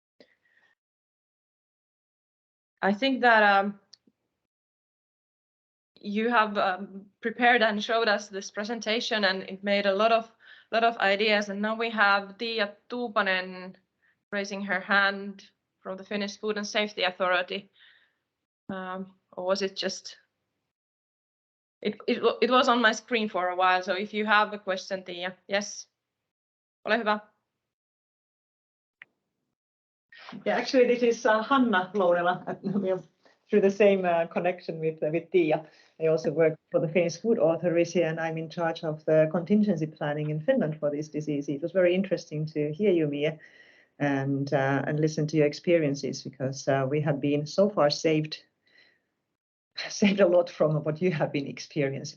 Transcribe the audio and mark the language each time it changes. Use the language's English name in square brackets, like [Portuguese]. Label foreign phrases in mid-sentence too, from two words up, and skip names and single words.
[English] I think that you have prepared and showed us this presentation, and it made a lot of ideas. And now we have Tiia Tuupanen raising her hand from the Finnish Food and Safety Authority. Or was it just? It was on my screen for a while. So if you have a question, Tiia, yes, [Finnish] ole hyvä. [English] Yeah, actually, this is Hanna Lounela. Through the same connection with Tiia. I also work for the Finnish Food Authority, and I'm in charge of the contingency planning in Finland for this disease. It was very interesting to hear you, Mie, and listen to your experiences, because we have been so far saved a lot from what you have been experiencing.